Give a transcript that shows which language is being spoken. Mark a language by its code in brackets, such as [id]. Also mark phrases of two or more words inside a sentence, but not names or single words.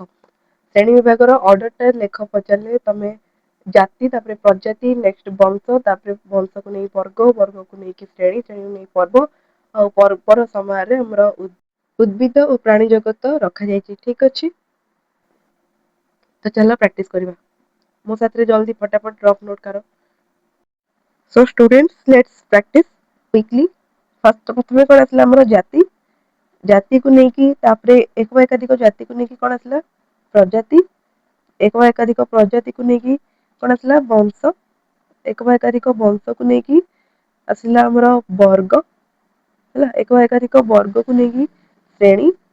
[or] ଶ୍ରେଣୀ ବିଭାଗର ଅର୍ଡର ଟା ଲେଖ ପଚାରିଲେ ତମେ ଜାତି, ତାପରେ ପ୍ରଜାତି, ନେକ୍ସଟ ବଂଶ, ତାପରେ ବଂଶକୁ ନେଇ ବର୍ଗ, ବର୍ଗକୁ ନେଇକି ଶ୍ରେଣୀ, ଶ୍ରେଣୀକୁ ନେଇ ପର୍ବ ଆଉ ପର୍ବର ସମୟରେ ଆମର ଉଦ୍ଭିଦ ଓ ପ୍ରାଣୀ ଜଗତ ରଖାଯାଇଛି। ଠିକ ଅଛି। ତ ଚାଲ ପ୍ରାକ୍ଟିସ କରିବା। ମୋ ସାଥିରେ [hi] जल्दी फटाफट [or] ରଫ୍ ନୋଟ କର। [en] So students, let's practice quickly. [or] ପ୍ରଥମେ କଣ ଆସିଲା ଆମର ଜାତି, ଜାତିକୁ ନେଇକି ତାପରେ ଏକ ବା ଏକାଧିକ ଜାତିକୁ ନେଇକି କଣ ଆସିଲା ପ୍ରଜାତି, ଏକ ବା ଏକାଧିକ ପ୍ରଜାତିକୁ ନେଇକି କଣ ଆସିଲା ବଂଶ, ଏକ ବା ଏକାଧିକ ବଂଶକୁ ନେଇକି ଆସିଲା ଆମର ବର୍ଗ ହେଲା, ଏକ ବା ଏକାଧିକ ବର୍ଗକୁ ନେଇକି ଶ୍ରେଣୀ,